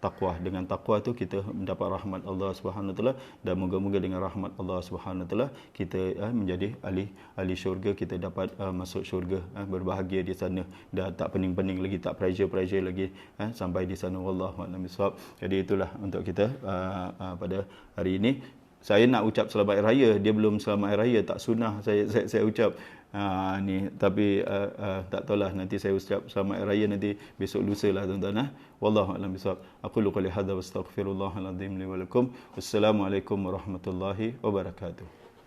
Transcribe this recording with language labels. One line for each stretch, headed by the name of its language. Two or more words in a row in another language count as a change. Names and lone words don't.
Malay: Dengan takwa tu kita mendapat rahmat Allah
Arabic: سبحانه وتعالى,
Malay: dan moga-moga dengan rahmat Allah
Arabic: سبحانه سبحانه تعالى
Malay: kita menjadi ahli syurga, kita dapat masuk syurga, berbahagia di sana, dah tak pening-pening lagi, tak pressure lagi sampai di sana.
Arabic: والله أعلم بالصواب.
Malay: Jadi itulah untuk kita pada hari ini. Saya nak ucap selamat hari raya, dia belum selamat hari raya, tak sunnah saya ucap ni, tapi tak tahulah, nanti saya ucap selamat hari raya nanti besok lusa lah tuan-tuan.
Arabic: والله أعلم بالصواب. أقول قولي هذا وأستغفر الله العظيم لي ولكم. والسلام عليكم ورحمة الله وبركاته.